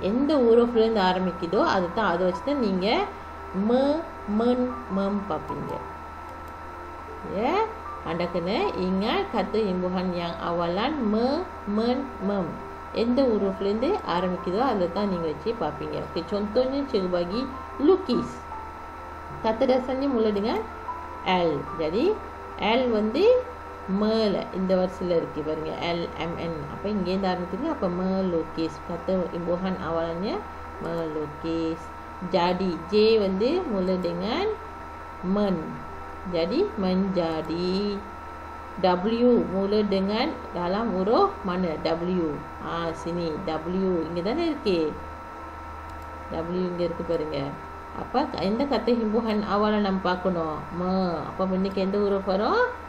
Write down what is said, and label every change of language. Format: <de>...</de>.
<ta>எந்த hurufல இருந்து ஆரம்பிக்குதோ அதுதான் அதை வச்சு தான் நீங்க men mem பார்ப்பீங்க.</ta> <ms>Ya, anda kena ingat kata imbuhan yang awalan me, men, mem.</ms> <ta>எந்த hurufல இருந்து ஆரம்பிக்குதோ அதை தான் நீங்க வச்சு பார்ப்பீங்க.</ta> <ms>Okey, contohnya cikgu bagi lukis. Kata dasarnya mula dengan L. Jadi</ms> <ta>L வந்து me இந்த வரிசையில் இருக்கு பாருங்க. L M N. அப்ப இங்கே இருந்து ஆரம்பிக்குது. அப்ப</ta> <ms>melukis. Kata imbuhan awalnya melukis. Jadi J வந்து mula dengan men. Jadi menjadi. W mula dengan dalam huruf mana? W. Sini</ms> <ta>W இங்க தானே இருக்கு. W இங்க இருக்கு பாருங்க. அப்ப இந்த</ta> <ms>kata himbuhan awalan</ms> <ta>நம்ம பார்க்கணும். அப்ப இன்னைக்கு எந்த huruf வரும்?</ta>